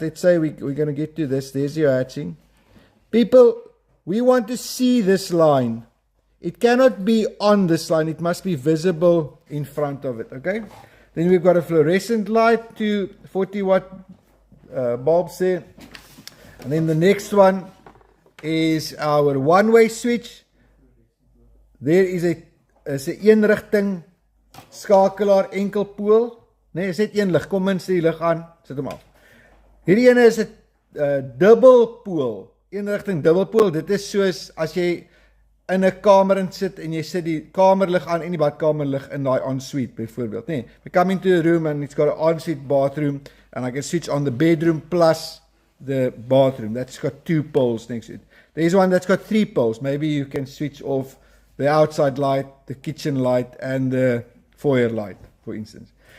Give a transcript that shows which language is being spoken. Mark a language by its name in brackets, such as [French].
[English] Let's say we're going to get to this. There's your hatching. People, we want to see this line. It cannot be on this line. It must be visible in front of it, okay? Then we've got a fluorescent light, 240 watt bulbs there. And then the next one is our one-way switch. [Afrikaans] There is 'n eenrigting skakelaar enkelpool. Nee, is net een lig. Kom in, sit die lig aan, sit hom af. Hierdie ene is 'n dubbelpool. Eenrigting dubbelpool. Dit is soos as jy in 'n kamer in sit en jy sit die kamerlig aan en die badkamerlig in daai ensuite byvoorbeeld, nee. [English] We come into a room and it's got an ensuite bathroom and I can switch on the bedroom plus the bathroom. That's got 2 poles next to it. There's one that's got 3 poles. Maybe you can switch off the outside light, the kitchen light and the foyer light, for instance.